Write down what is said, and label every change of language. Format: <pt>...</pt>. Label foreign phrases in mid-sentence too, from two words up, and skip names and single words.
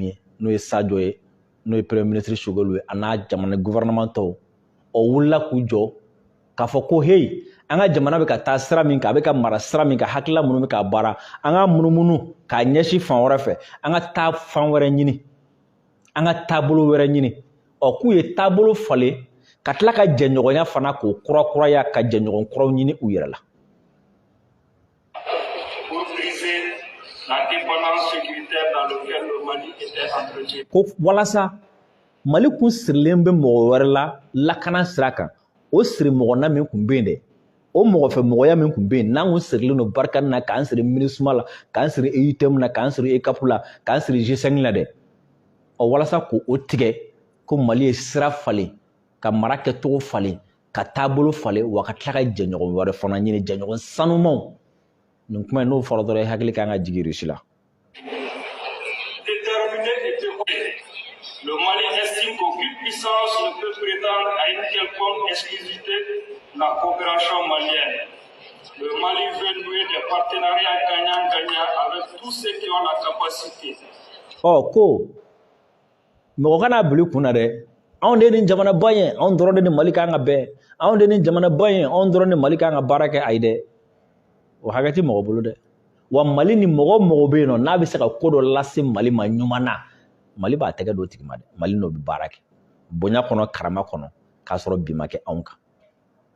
<bm>ye n'o ye Sadio ye n'o ye</bm> <fr>Premier ministre</fr> <bm>Sogolu ye a n'a jamana gouvernement tɔw wulila k'u jɔ k'a fɔ ko hey an ka jamana bɛ ka taa sira min kan a bɛ ka mara sira min kan hakilila minnu bɛ ka baara an ka munumunu k'a ɲɛsin fan wɛrɛ fɛ an ka taa fan wɛrɛ ɲini an ka taabolo wɛrɛ ɲini k'u ye taabolo falen ka tila ka jɛɲɔgɔnya fana k'o kurakuraya ka jɛɲɔgɔn kuraw ɲini u yɛrɛ la.</bm> <fr>Pour briser la dépendance sécuritaire dans laquelle le Mali était entretenu.</fr> <bm>Ko walasa Mali kun sirilen bɛ mɔgɔ wɛrɛ la lakana sira kan o siri mɔgɔna min kun bɛ yen dɛ o mɔgɔfɛ mɔgɔya min kun bɛ yen n'an kun sirilen don Barikani na k'an siri MINUSMA la k'an siri EUTM na k'an siri ECAP la k'an siri G5 la dɛ walasa k'o tigɛ ko Mali ye sira falen ka mara kɛcogo falen ka taabolo falen wa ka tila ka jɛɲɔgɔn wɛrɛ fana ɲini jɛɲɔgɔn sanumanw nin kuma in n'o fɔra dɔrɔn i hakili kan ka jigin Russie la.</bm> <fr>Déterminé et dévoué, le Mali estime qu'aucune puissance ne peut prétendre à une quelconque exclusivité de la coopération malienne. Le Mali veut nouer des partenariats gagnant-gagnant avec tous ceux qui ont la capacité.</fr> <bm>Ko mɔgɔ kana bili kunna dɛ anw de ni jamana ba ye anw dɔrɔn de ni Mali kan ka bɛn anw de ni jamana ba ye anw dɔrɔn ni Mali kan ka baara kɛ ayi dɛ o hakɛ tɛ mɔgɔ bolo dɛ wa Mali ni mɔgɔ mɔgɔ bɛ yen nɔ n'a bɛ se ka ko dɔ lase Mali ma ɲuman na Mali b'a tɛgɛ don o tigi ma dɛ Mali n'o bɛ baara kɛ bonya kɔnɔ karama kɔnɔ k'a sɔrɔ bi ma kɛ anw kan.</bm>